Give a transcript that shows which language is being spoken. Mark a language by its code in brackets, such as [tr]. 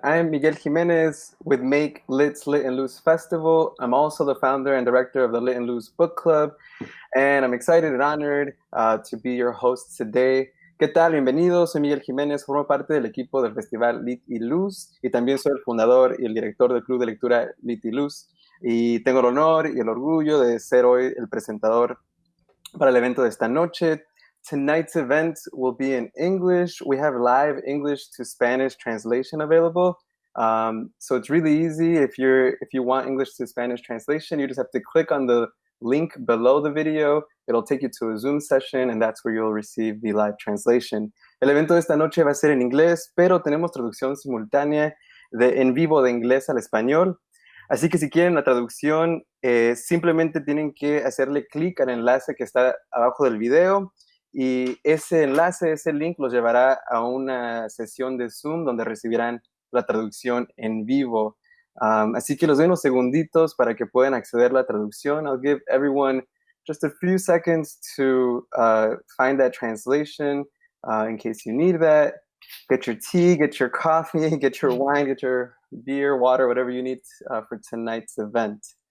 [en] I'm Miguel Jimenez with Make Lit's Lit Luz Festival. I'm also the founder and director of the Lit Luz Book Club, and I'm excited and honored to be your host today. [es] ¿Qué tal? Bienvenidos. Soy Miguel Jiménez, formo parte del equipo del Festival Lit y Luz y también soy el fundador y el director del Club de Lectura Lit y Luz. Y tengo el honor y el orgullo de ser hoy el presentador para el evento de esta noche. [en] Tonight's event will be in English. We have live English to Spanish translation available. So it's really easy. If you want English to Spanish translation, you just have to click on the link below the video. It'll take you to a Zoom session, and that's where you'll receive the live translation. [es] El evento de esta noche va a ser en inglés, pero tenemos traducción simultánea en vivo de inglés al español. Así que si quieren la traducción, simplemente tienen que hacerle clic al enlace que está abajo del video y ese enlace, ese link los llevará a una sesión de Zoom donde recibirán la traducción en vivo. Así que los doy unos segunditos para que puedan acceder a la traducción. [en] I'll give everyone just a few seconds to find that translation in case you need that. Get your tea, get your coffee, get your wine, get your beer, water, whatever you need for tonight's event.